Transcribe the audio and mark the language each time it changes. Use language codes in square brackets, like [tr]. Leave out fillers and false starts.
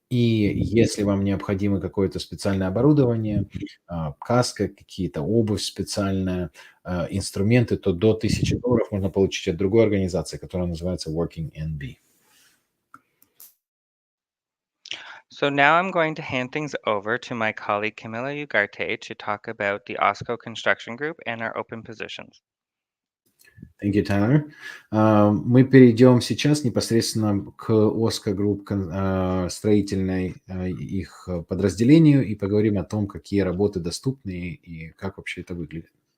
[ru] И если вам необходимо какое-то специальное оборудование, каска, какие-то обувь специальная, инструменты, то до $1000 можно получить от другой организации, которая называется Working NB. [en] So now I'm going to hand things over to my colleague Camila Ugarte to talk about the OSCO Construction Group and our open positions. Thank you, Tyler. [ru] Мы перейдем сейчас непосредственно к OSCO Group, строительной их подразделению, и поговорим о том, какие работы доступны и как вообще это выглядит.